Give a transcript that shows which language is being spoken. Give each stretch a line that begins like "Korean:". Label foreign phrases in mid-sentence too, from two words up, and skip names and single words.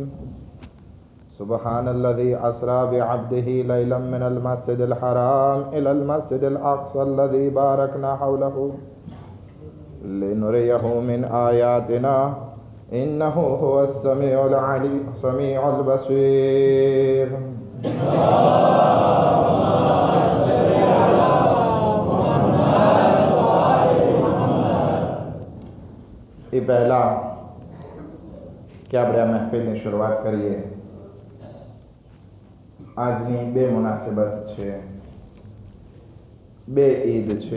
Arabic: سبحان الذي أسرى بعبده ليلا من المسجد الحرام إلى المسجد الأقصى الذي باركنا حوله لنريه من آياتنا إنه هو السميع العليم السميع البصير.
Gujarati: એ પહેલા કે આપણે આ મહેફિલની શરૂઆત કરીએ, આજની બે મુનાસિબત છે, બે ઈદ છે.